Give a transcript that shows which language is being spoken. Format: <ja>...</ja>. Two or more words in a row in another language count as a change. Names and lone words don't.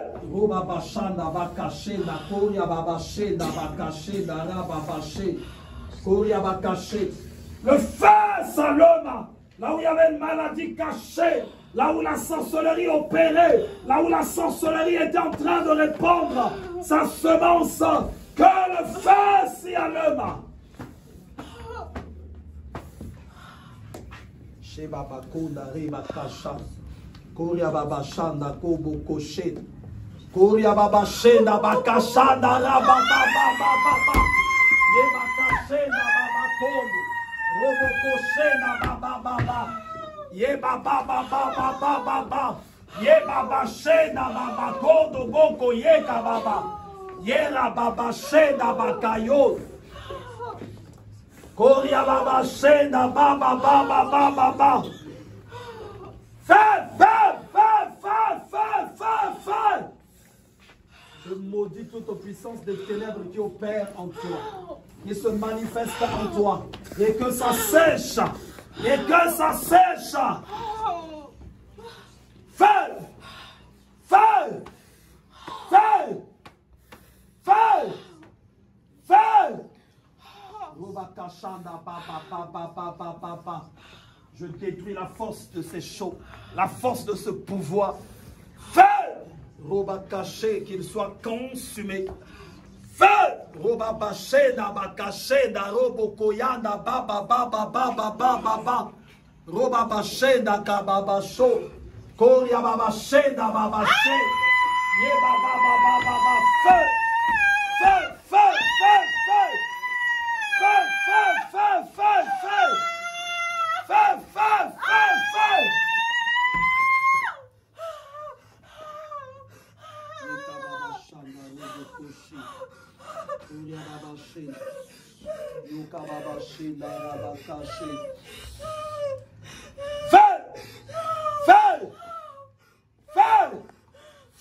<fr>Le feu s'allume là où il y avait une maladie cachée, là où la sorcellerie opérait, là où la sorcellerie était en train de répandre sa semence, que le feu s'y allume. Chez Babakunda, Ribakasha, Koria Babashanda, Kobo Koshe, Koria Babashenda, Bakashanda, Rabababababa, Yebakashenda, Babakondo, Robo Koshenda, Babababa, Yebabababababa, Yebabashenda, Babakondo, Boko Yeka Baba, Yera Babashenda, Bakayo. Koria Baba Shenda Baba Baba Baba Baba. Feu, feu, feu, feu, feu, feu, feu. Je maudis toute puissance des ténèbres qui opère en toi, qui se manifeste en toi, et que ça sèche, et que ça sèche. Feu, feu, feu, feu, feu. Je détruis la force de ces choses, la force de ce pouvoir. Feu! Roba caché, qu'il soit consumé. Feu! Roba baché, daba caché, da robo koyanda, baba baba baba baba baba. Roba baché, da kababa chaud. Koria baba ché, da baba ché. Ye baba baba baba. Feu! Feu! Feu! Feu! Feu! Feu, feu, feu, feu, feu. Feu, feu, feu, feu. Feu, feu, feu, feu.</fr>